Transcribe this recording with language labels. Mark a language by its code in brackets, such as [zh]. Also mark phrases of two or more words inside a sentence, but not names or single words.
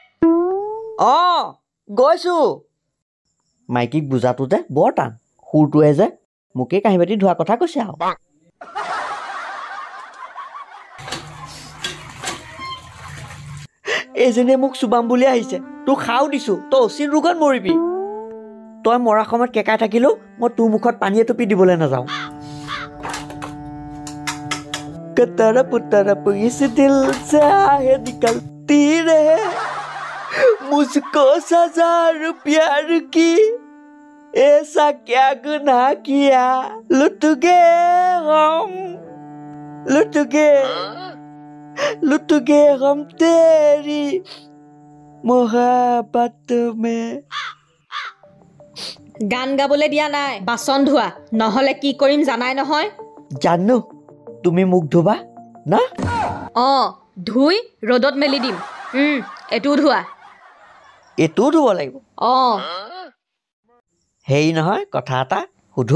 [as] গৈছো মাইকীক বুজাটোতে বৰ টান সুৰটোৱে যে মোকেই কাঁহী বাতি ধোৱা কথা কৈছে আৰু এইজনীয়ে মোক চুবাম বুলি আহিছে তোক খাও দিছো তই অচিন ৰোগত মৰিবি তই মৰা সময়ত কেকাই থাকিলেও মই তোৰ মুখত পানী এটুপি দিবলৈ নাযাওঁ [hi] तरफ तरफ इस दिल से आहे निकलती रहे मुझको सजा प्यार की ऐसा क्या गुनाह किया लुट गए हम तेरी मोहब्बत में [as] গান গাবলৈ দিয়া নাই বাচন ধোৱা নহলে কি কৰিম জানাই নহয় জানো তুমি মুখ ধুবা না ধুই ৰ'দত মেলি দিম এইটোও ধোৱা এইটোও ধুব লাগিব হেৰি নহয় কথা এটা সুধো